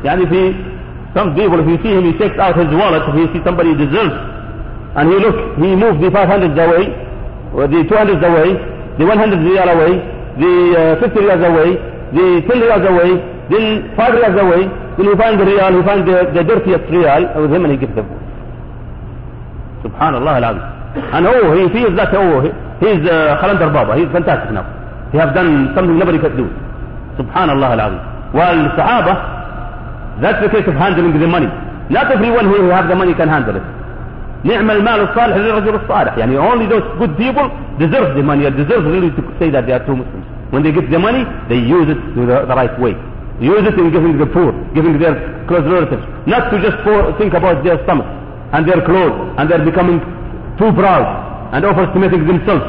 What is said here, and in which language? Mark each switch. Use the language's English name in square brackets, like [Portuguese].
[Arabic] يعني في [English] some people, if you see him, he takes out his wallet, if you see somebody deserves, and he moves the 500 away, or the 200 away, the 100 riyal away, the 50 riyals away, the 10 riyals away, then 5 riyals away, then he finds the riyal, he finds the dirtiest riyal with him, and he gives them. Subhanallah al-Azim. And oh, he feels that, oh, he's Khalandar Baba, he's fantastic now. He has done something nobody could do. Subhanallah al-Azim. Well, Sahaba, that's the case of handling the money. Not everyone who has the money can handle it. [Arabic] نعم المال الصالح للرجل الصالح. [English] يعني only those good people deserve the money. Deserve really to say that they are true Muslims. When they get the money, they use it to the right way. They use it in giving the poor, giving their close relatives. Not to just think about their stomach and their clothes and they're becoming too proud and overestimating themselves.